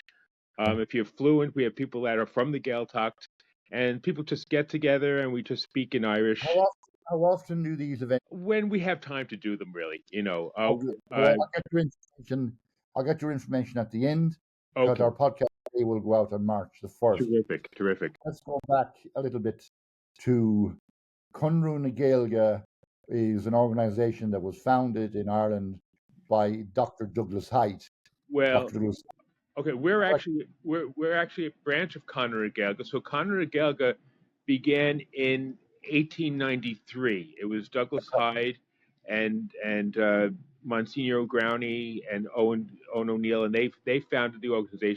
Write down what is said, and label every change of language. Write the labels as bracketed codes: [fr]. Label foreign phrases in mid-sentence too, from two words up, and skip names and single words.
[en] If you're fluent, we have people that are from the Gaeltacht, and people just get together and we just speak in Irish How often do these events? when we have time to do them. Really, Okay, well, I'll get your information at the end because Okay, our podcast will go out on March the 1st. terrific. Let's go back a little bit to Conra na Gaeilge is an organization that was founded in Ireland by Dr. Douglas Hyde. Well, Dr. Douglas. okay, we're actually a branch of Conra Gaelga. So Conra Gaelga began in 1893. It was Douglas Hyde and Monsignor Growney and Owen O'Neill, and they founded the organization.